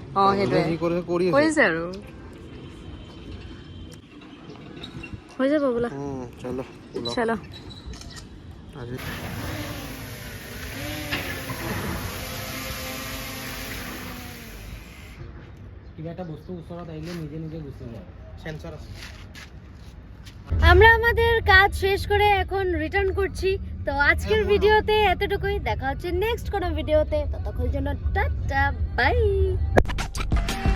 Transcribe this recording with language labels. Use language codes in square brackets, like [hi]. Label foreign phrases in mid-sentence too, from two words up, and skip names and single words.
[as] সেইটোৱে কৰিছে আৰু হৈ যাব বোলা। চলো চলো। আজি কিবা এটা বস্তু ওচৰত আহিলে নিজে নিজে গুচি যায়, সেন্সর আছে। [bn] আমরা আমাদের কাজ শেষ করে এখন রিটার্ন করছি। তো আজকের ভিডিওতে এতটুকুই, দেখা হচ্ছে নেক্সট কোনো ভিডিওতে। ততক্ষণ জন্য [en] tata bye.